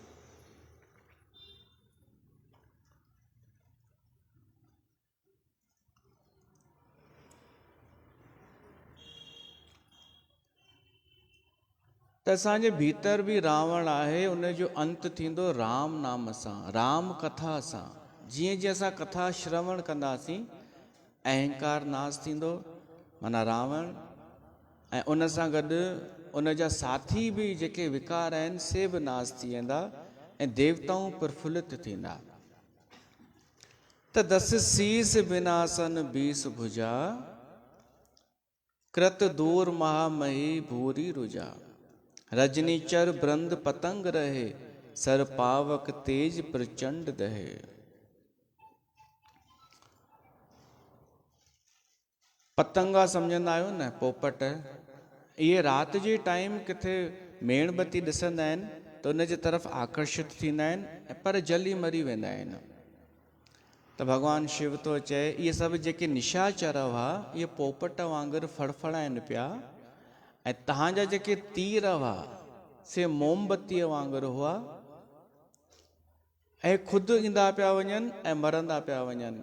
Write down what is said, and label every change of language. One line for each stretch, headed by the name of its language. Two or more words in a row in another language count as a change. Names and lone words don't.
Sindhi: त असांजे भीतर बि रावण आहे, उनजो अंत थींदो राम नाम सां, राम कथा सां। जीअं जीअं असां कथा श्रवण कंदासीं अहंकार नाश थींदो, माना रावण, ऐं उन सां गॾु उन जा साथी बि जेके विकार आहिनि से बि नाश थी वेंदा ऐं देवताऊं प्रफुल्लित थींदा।
Awadhi: त दस शीस विनाशन 20 भुजा, कृत दूर महामही भूरी रुजा। रजनीचर ब्रंद पतंग रहे, सर पावक तेज प्रचंड दहे।
Sindhi: पतंगा सम्झंदा आहियो न, पोपट। इहे राति जे टाइम किथे मेणबती ॾिसंदा आहिनि त उन जे तरफ़ आकर्षित थींदा आहिनि, पर जली मरी वेंदा आहिनि। त भॻवानु शिव थो चए इहे सभु जेके निशाचर हुआ इहे पोपट वांगुरु फड़फड़ाइनि पिया, ऐं तव्हांजा जेके तीर हुआ से मोमबत्तीअ वांगुरु हुआ, ऐं ख़ुदि ईंदा पिया वञनि ऐं मरंदा पिया वञनि।